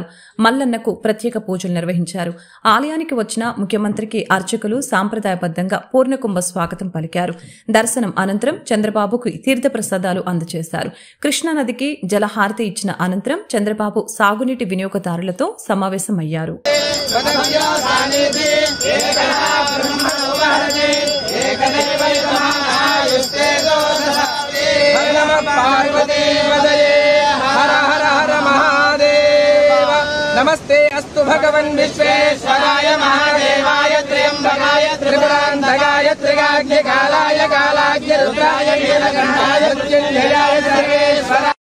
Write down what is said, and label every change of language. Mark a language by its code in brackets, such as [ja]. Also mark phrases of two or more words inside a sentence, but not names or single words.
[te] మల్లన్నకు ప్రత్యేక పూజలు నిర్వహించారు. ఆలయానికి వచ్చిన ముఖ్యమంత్రికి అర్చకులు సాంప్రదాయబద్దంగా పూర్ణకుంభ స్వాగతం పలికారు. దర్శనం అనంతరం చంద్రబాబుకు తీర్థప్రసాదాలు అందజేశారు. కృష్ణానదికి జలహారతి ఇచ్చిన అనంతరం చంద్రబాబు సాగునీటి వినియోగదారులతో సమావేశమయ్యారు. [sa] नमस्ते अस्तु भगवन् विश्वेश्वराय महादेवाय त्र्यंबकाय त्रिपुरान्तकाय त्रिकाग्निकालाय कालाग्नि रुद्राय नीलकण्ठाय मृत्युञ्जयाय सर्वेश्वराय